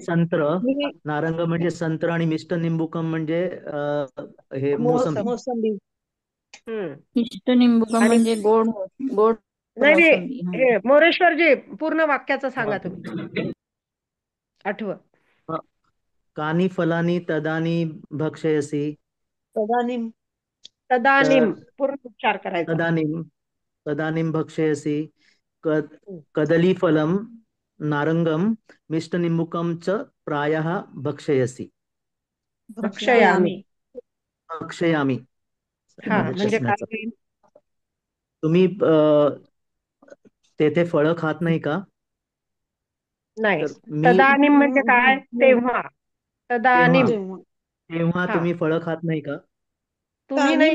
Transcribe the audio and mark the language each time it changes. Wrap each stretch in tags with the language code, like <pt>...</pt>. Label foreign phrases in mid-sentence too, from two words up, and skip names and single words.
<mr>संत्र, नारंग म्हणजे संत्र आणि</mr> <sa>मिष्ट निंबूकम</sa> <mr>म्हणजे हे मोसंबी. मोसंबी.</mr> <sa>मिष्ट निंबुकम</sa> <mr>म्हणजे गोड गोड नाही मोसंबी. हे मोरेश्वरजी, पूर्ण वाक्याचं सांगा तुम्ही. आठव.</mr> <sa>कानी फलानी तदानी भक्षयसी.</sa> <mr>तदानीम. तदानीम पूर्ण उच्चार करायचा.</mr> <sa>तदानीम भक्षयसी कदलीफलं नारंगम मिष्टनिम्बुकं च प्रायः भक्षयसी. भक्षयामि. भक्षयामि</sa> <mr>म्हणजे काय होईल? तुम्ही तेथे फळं खात नाही का? नाही. तर तदानीम म्हणजे काय? तेव्हा. तदानीम तेव्हा तुम्ही फळं खात नाही का? तुम्ही नाही</mr>